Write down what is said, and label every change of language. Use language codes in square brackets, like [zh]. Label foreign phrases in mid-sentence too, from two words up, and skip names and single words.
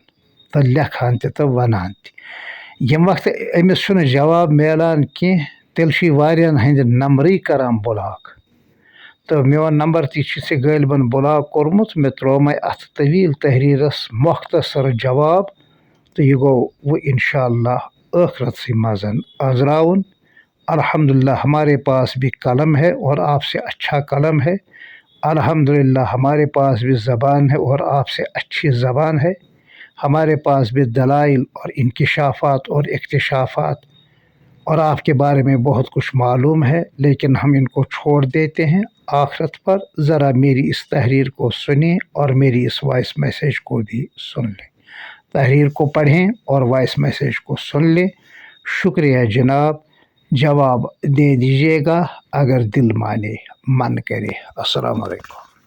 [ks] تہٕ لیکھان تہِ تہٕ ونان تہِ ییٚمہِ وقتہٕ أمِس چھُنہٕ جواب میلان کینٛہہ تیٚلہِ چھُ یہِ واریاہن ہٕنٛدِ نمبرٕے کران بُلاک تہٕ میون نمبر تہِ چھُ ژےٚ غٲلبن بُلاک کوٚرمُت مےٚ ترٛوومَے اتھ طویٖل تحریرس مۄختصر جواب تہٕ یہِ گوٚو وۄنۍ [ar] انشاء اللہ [ks] ٲخرتسٕے منٛز أنٛزراوُن [ur] الحمدللہ ہمارے پاس بھی قلم ہے اور آپ سے اچھا قلم ہے الحمدللہ ہمارے پاس بھی زبان ہے اور آپ سے اچھی زبان ہے ہمارے پاس بھی دلائل اور انکشافات اور اکتشافات اور آپ کے بارے میں بہت کچھ معلوم ہے لیکن ہم ان کو چھوڑ دیتے ہیں آخرت پر ذرا میری اس تحریر کو سنیں اور میری اس [en] voice message [ur] کو بھی سن لیں تحریر کو پڑھیں اور [en] voice message [ur] کو سن لیں شکریہ جناب جواب دے دیجیے گا اگر دل مانے من کرے [ar] السلام علیکم